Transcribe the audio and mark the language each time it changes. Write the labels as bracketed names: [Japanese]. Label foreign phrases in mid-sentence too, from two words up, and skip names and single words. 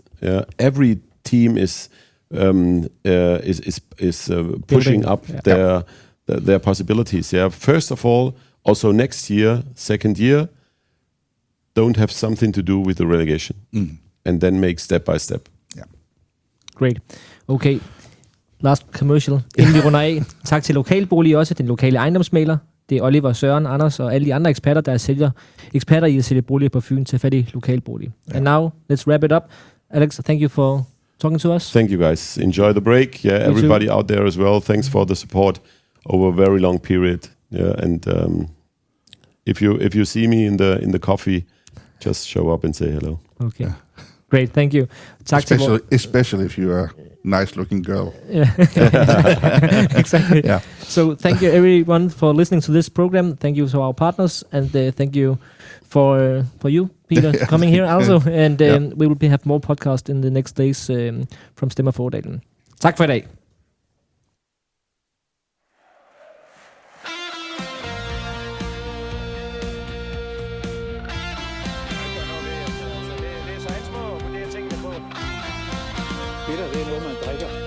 [English] Every team is pushing up their possibilities. Yeah, first of all, also next year, second year, don't have something to do with the relegation. And then make step by step. Yeah. Great. Okay. Last commercial, [Danish] inden vi runder af. Tak til Lokalbolig også, den lokale ejendomsmægler. Det er Oliver, Søren, Anders og alle de andre eksperter, der sælger eksperter i at sælge boliger på Fyn til fattig Lokalbolig. [English] Yeah. And now, let's wrap it up. Alex, thank you for talking to us. Thank you guys. Enjoy the break. Yeah, everybody out there as well. Thanks for the support over a very long period. Yeah, and if you see me in the coffee, just show up and say hello. Okay. Yeah. Great, thank you. Especially if you're a nice-looking girl. Yeah. Exactly. Yeah. So thank you everyone for listening to this program. Thank you to our partners, and thank you for you, Peter, coming here also. And we will have more podcast in the next days from Stemmer Fra Ådalens. [Danish] Tak for i dag. Det er noget, man drikker.